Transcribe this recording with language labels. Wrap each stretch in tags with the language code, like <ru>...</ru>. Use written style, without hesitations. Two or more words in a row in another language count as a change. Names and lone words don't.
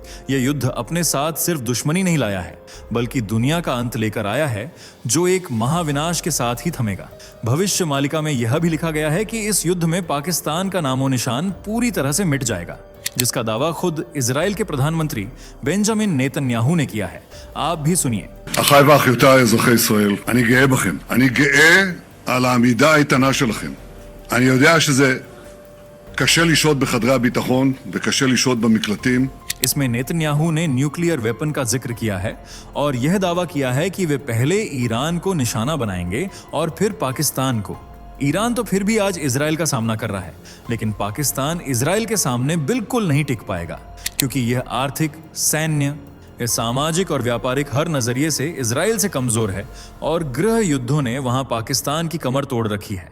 <hi>यह युद्ध अपने साथ सिर्फ दुश्मनी नहीं लाया है, बल्कि दुनिया का अंत लेकर आया है, जो एक महाविनाश के साथ ही थमेगा। भविष्य मालिका में यह भी लिखा गया है कि इस युद्ध में पाकिस्तान का नामो निशान पूरी तरह से मिट जाएगा, जिसका दावा खुद इजराइल के प्रधानमंत्री बेंजामिन नेतन्याहू ने किया है। आप भी सुनिए।</hi> <he>אחיי ואחיותיי אזרחי ישראל, אני גאה בכם. אני גאה על העמידה האיתנה שלכם. אני יודע שזה קשה לשהות בחדרי הביטחון וקשה לשהות במקלטים.</he> <hi>इसमें नेतन्याहू ने</hi> <en>nuclear weapon</en> <hi>का जिक्र किया है और यह दावा किया है कि वे पहले ईरान को निशाना बनाएंगे और फिर पाकिस्तान को। ईरान तो फिर भी आज इजराइल का सामना कर रहा है, लेकिन पाकिस्तान इजराइल के सामने बिल्कुल नहीं टिक पाएगा, क्योंकि यह आर्थिक, सैन्य, सामाजिक और व्यापारिक हर नजरिए से इजराइल से कमजोर है और गृह युद्धों ने वहां पाकिस्तान की कमर तोड़ रखी है।</hi>